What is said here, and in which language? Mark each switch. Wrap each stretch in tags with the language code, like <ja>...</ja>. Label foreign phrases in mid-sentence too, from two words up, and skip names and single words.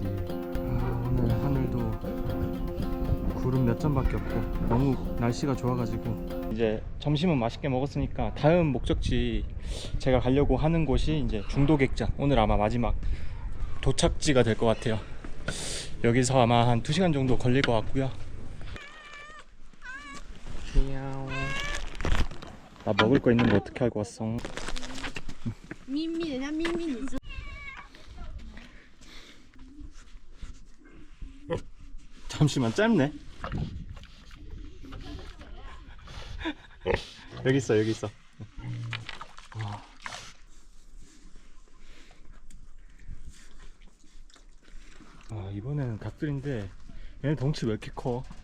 <ko>오늘 하늘도 구름 몇 점밖에 없고 너무 날씨가 좋아가지고 이제 점심은 맛있게 먹었으니까 다음 목적지 제가 가려고 하는 곳이 이제 중도객장. 오늘 아마 마지막 도착지가 될 것 같아요. 여기서 아마 한 2시간 정도 걸릴 것 같고요. 나 먹을 거 있는 거 어떻게 알고 왔어?</ko> <zh>秘密，人家秘密，你知</zh> <ko>잠시만, 짧네. 여기 있어, 여기 있어. 아, 이번에는 닭들인데 얘네 덩치 왜 이렇게 커?</ko>